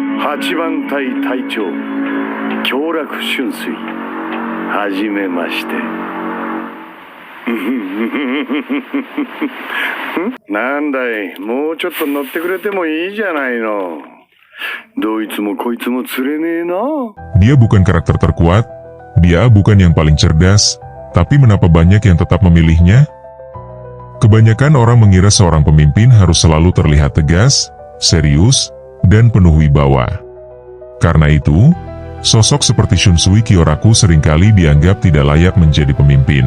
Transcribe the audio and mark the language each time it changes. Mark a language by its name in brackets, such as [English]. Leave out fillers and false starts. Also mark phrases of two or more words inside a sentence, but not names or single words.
[Japanese] 8 番隊隊長京楽春水はじめましてなんだい、もうちょっと乗ってくれてもいいじゃないの。どいつもこいつも釣れねえな。 [Indonesian] Dia bukan karakter terkuat, dia bukan yang paling cerdas, tapi mengapa banyak yang tetap memilihnya? Kebanyakan orang mengira seorang pemimpin harus selalu terlihat tegas, serius, dan penuh wibawa. Karena itu, sosok seperti Shunsui Kyoraku seringkali dianggap tidak layak menjadi pemimpin.